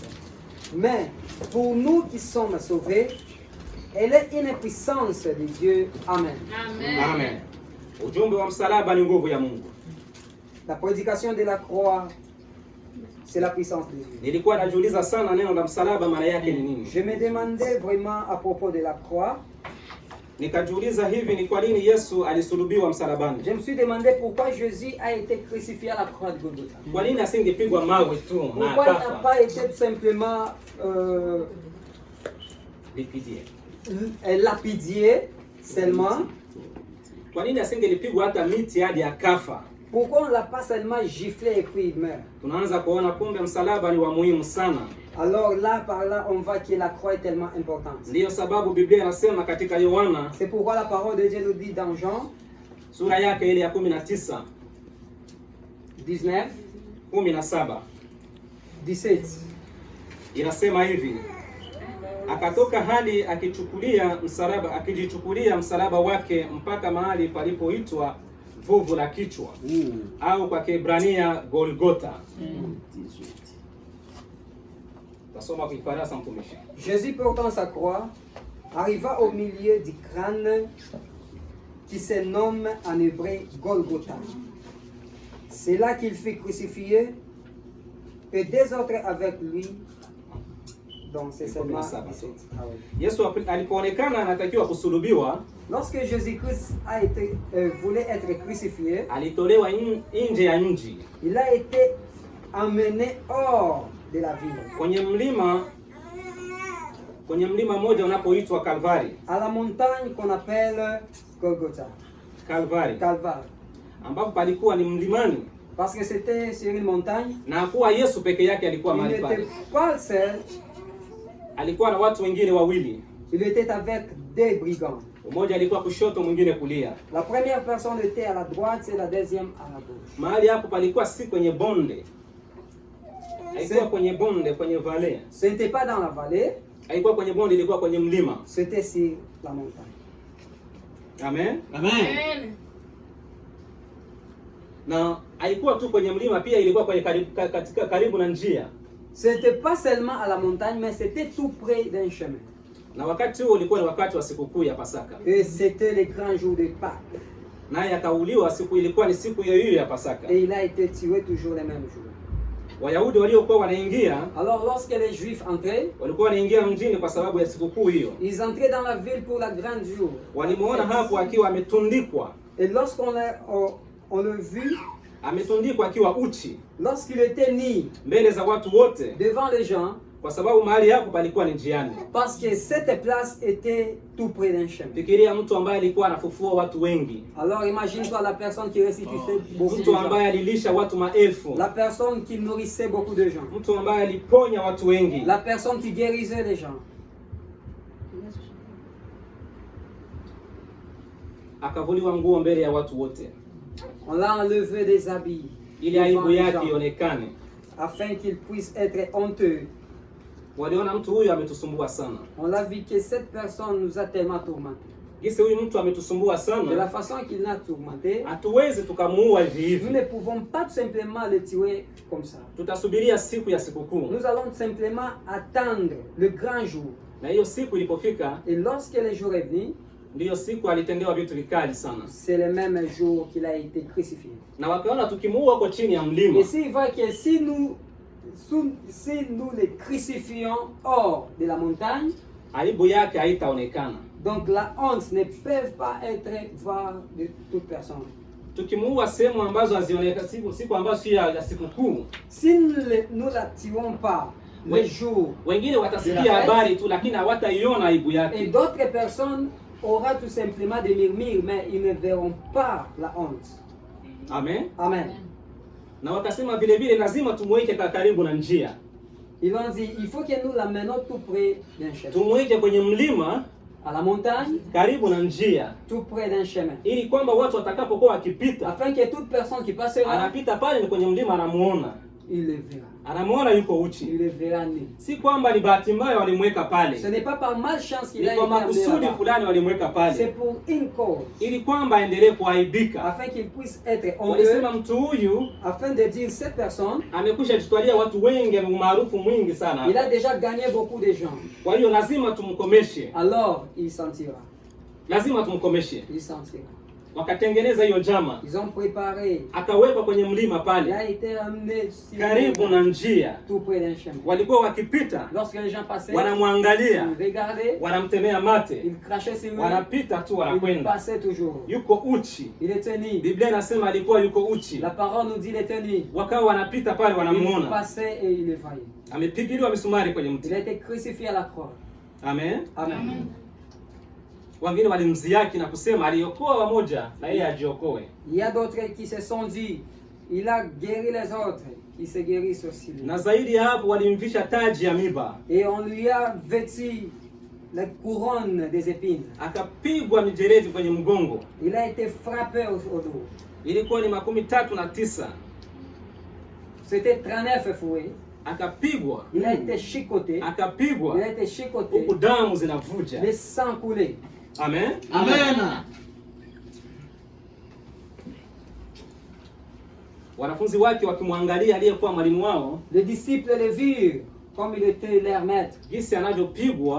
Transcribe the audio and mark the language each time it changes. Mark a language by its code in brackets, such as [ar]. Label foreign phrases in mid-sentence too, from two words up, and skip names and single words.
[fr] Mais pour nous qui sommes sauvés, elle est une puissance de Dieu. Amen. Amen. [sw] Ujumbe wa msalaba ni nguvu ya Mungu. [fr] La prédication de la croix, c'est la puissance de Dieu. [sw] Nilikuwa najiuliza sana neno la msalaba maana yake ni nini? [fr] Je me demandais vraiment à propos de la croix. [sw] Nikajiuliza hivi, ni kwa nini Yesu alisulubiwa msalabani? [fr] Je me suis demandé pourquoi Jésus a été crucifié à la croix de Golgotha. [sw] Kwa nini asingepigwa mawe tu na [fr] Pourquoi il n'a [sw] akafa? [fr] pas été tout simplement Lipidier. lapidé seulement? [sw] Kwa nini asingelipigwa hata miti hadi akafa? [fr] Pourquoi on ne l'a pas seulement giflé et puis il meurt? [sw] Tunaanza kuona kumbe msalaba ni wa muhimu sana. [fr] Alors là, par là, on voit que la croix est tellement importante. [sw] Ndiyo sababu Biblia inasema katika Yohana [fr] C'est pourquoi la parole de Dieu nous dit dans Jean [sw] sura yake ile ya 19 19, 17 17. inasema hivi: akatoka hali akijichukulia msalaba wake mpaka mahali palipoitwa vuvu la kichwa au kwa Kiebrania Golgotha. Tasoma kwa Kifaransa mtumishi. [fr] Jésus portant sa croix arriva au milieu du crâne qui se nomme en hébreu Golgotha. C'est là qu'il fut crucifié et des autres avec lui. Donc c'est seulement 17. Ah oui. [sw] Yesu alipoonekana anatakiwa kusulubiwa, [fr] Lorsque Jésus-Christ voulait être crucifié, [sw] alitolewa nje ya mji, [fr] il a été emmené hors de la ville, [sw] kwenye mlima mmoja unapoitwa Kalvari. [fr] à la montagne qu'on appelle Golgotha, [sw] Kalvari, ambapo palikuwa ni mlimani, [fr] parce que c'était sur une montagne. [sw] na kuwa Yesu peke yake alikuwa [fr] Il [sw] mahali pale. [fr] n'était pas seul, [sw] Alikuwa na watu wengine wawili, [fr] il était avec deux brigands. [sw] mmoja alikuwa kushoto, mwingine kulia. [fr] La première personne était à la droite et la deuxième à la gauche. [sw] Mahali hapo palikuwa si kwenye bonde, haikuwa kwenye bonde, kwenye valley. [fr] Ce n'était pas dans la vallée, [sw] Haikuwa kwenye bonde, ilikuwa kwenye mlima. [fr] c'était sur la montagne. Amen. Amen. [sw] Na haikuwa tu kwenye mlima, pia ilikuwa kwenye karibu na njia. [fr] Ce n'était pas seulement à la montagne, mais c'était tout près d'un chemin. [sw] Na wakati huo ulikuwa ni wakati wa sikukuu ya Pasaka. [fr] Et c'était le grand jour de Pâques. [sw] Naye akauliwa, ilikuwa ni siku hiyo ya Pasaka. [fr] Et il a été tué toujours le même jour. [sw] Wayahudi waliokuwa wanaingia, [fr] Alors lorsque les Juifs entraient, [sw] walikuwa wanaingia mjini kwa sababu ya sikukuu hiyo. [fr] ils entraient dans la ville pour la grande jour. [sw] Walimuona hapo akiwa ametundikwa. [fr] Et lorsqu'on on le vu, [sw] Ametundikwa akiwa uchi [fr] lorsqu'il était nu [sw] mbele za watu wote, [fr] devant les gens, [sw] kwa sababu mahali hapo palikuwa ni njiani. [fr] parce que cette place était tout près d'un chemin. [sw] Fikiria mtu ambaye alikuwa anafufua watu wengi, [fr] Alors imagine-toi la personne qui ressuscitait beaucoup de [sw] mtu [fr] gens, [sw] ambaye alilisha watu maelfu, [fr] la personne qui nourrissait beaucoup de gens, [sw] mtu ambaye aliponya watu wengi, [fr] la personne qui guérissait les gens. [sw] akavuliwa nguo mbele ya watu wote [fr] On l'a enlevé des habits [sw] ili [fr] devant [sw] aibu [fr] les [sw] yake [fr] gens, [sw] ionekane. [fr] afin qu'il puisse être honteux. [sw] Waliona mtu huyu ametusumbua sana. [fr] On l'a vu que cette personne nous a tellement tourmentés. [sw] Gisi huyu mtu ametusumbua [fr] De la [sw] sana, [fr] façon qu'il nous a tourmentés, [sw] hatuwezi tukamuua hivi [fr] nous ne [sw] hivi. [fr] pouvons pas tout simplement le tuer comme ça. [sw] Tutasubiria siku ya sikukuu, [fr] Nous allons tout simplement attendre le grand jour. [sw] na hiyo siku ilipofika, [fr] Et lorsque le jour est venu, [sw] ndiyo siku alitendewa vitu vikali sana, [fr] c'est le même jour qu'il a été crucifié. [sw] na wakaona tukimuua huko chini ya mlima, [fr] Et s'il voit que si nous le crucifions hors de la montagne, [sw] aibu yake haitaonekana. [fr] donc la honte ne peut pas être voir de toute personne. [sw] tukimuua sehemu ambazo hazionekana, siku ambazo si ya sikukuu, [fr] si nous l'attirons pas les jours, [sw] wengine watasikia habari tu, lakini hawataiona aibu [fr] et [sw] yake. [fr] d'autres personnes auront tout simplement des murmures, mais ils ne verront pas la honte. Amen. Amen. [sw] Na wakasema vile vile lazima tumweke karibu na njia. [fr] Ils ont dit, il faut que nous l'amenions tout près d'un chemin. [sw] Tumweke kwenye mlima, [fr] À la montagne, [sw] karibu na njia, [fr] tout près d'un chemin. [sw] ili kwamba watu watakapokuwa wakipita, [fr] Afin que toute personne qui passera, [sw] anapita pale kwenye mlima anamuona. [fr] il le verra. [sw] Anamuona yuko uchi. [fr] Il le verra nu. [sw] Si kwamba ni bahati mbaya walimweka [fr] Ce [sw] pale. [fr] n'est pas par malchance qu'il [sw] Ni [fr] a [sw] kwa [fr] été amené [sw] makusudi [fr] là-bas. [sw] fulani walimweka [fr] C'est [sw] pale. [fr] pour une cause. [sw] Ili kwamba aendelee kuaibika. [fr] Afin qu'il puisse être honteux. [sw] Walisema mtu huyu [fr] Afin de dire cette personne, [sw] amekwisha jitwalia watu wengi, ana umaarufu mwingi sana. [fr] il a déjà gagné beaucoup de gens. [sw] Kwa hiyo lazima tumkomeshe. [fr] Alors, il sentira. [sw] Lazima tumkomeshe. [fr] Il sentira. [sw] Wakatengeneza hiyo njama. [fr] Ils ont préparé. [sw] Akawekwa kwenye mlima [fr] Il [sw] pale, [fr] a été amené [sw] karibu na njia. [fr] tout près d'un chemin. [sw] Walikuwa wakipita, [fr] Lorsque les gens passaient, [sw] wanamwangalia, [fr] ils regardaient, [sw] wanamtemea mate, [fr] ils crachaient sur lui, [sw] wanapita tu [fr] ils [sw] wanakwenda. [fr] passaient toujours. [sw] Yuko uchi. [fr] Il était nu. [sw] Biblia inasema alikuwa yuko uchi. [fr] La parole nous dit il était nu. [sw] Wakawa wanapita pale [fr] Il [sw] wanamuona. [fr] passait et il le voyait. [sw] Amepigiliwa misumari kwenye mti. [fr] Il a été crucifié à la croix. Amen. Amen. [sw] Wengine walimziaki na kusema aliokoa wamoja na yeye ajiokoe. [fr] Il y a d'autres qui se sont dit, il a guéri les autres, qui se guérissent aussi. lui. [sw] Na zaidi ya hapo walimvisha taji ya miba. [fr] Et on lui a vêtu la couronne des épines. [sw] Akapigwa mijeledi kwenye mgongo. [fr] Il a été frappé au dos. [sw] Ilikuwa ni 39. [fr] C'était 39 fouets. [sw] Akapigwa. [fr] Il a été chicoté. [sw] Akapigwa. [fr] Il a été chicoté. [sw] Huku damu zinavuja. [fr] Le sang coulait. Amen. Amen. [sw] Wanafunzi wake wakimwangalia aliyekuwa mwalimu wao, [fr] Les disciples le virent comme il était leur maître. [sw] jinsi anavyopigwa,